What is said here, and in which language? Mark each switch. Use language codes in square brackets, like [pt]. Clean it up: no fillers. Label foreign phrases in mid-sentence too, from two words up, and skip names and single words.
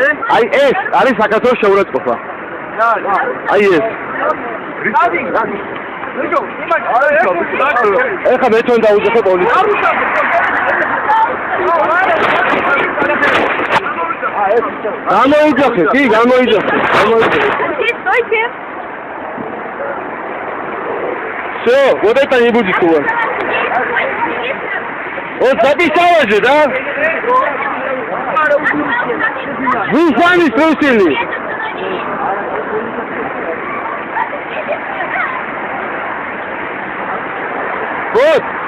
[ka] აი ეს არის საქართველოს შეურაცხყოფა. აი ეს. ეხლა მე თვითონ დაუძახე პოლიციას. გამოიძახე, კი, გამოიძახე. [ru] Стойте. Всё, вот это не будет у вас. Вот записала же, да? Вы сами спросили. Вот.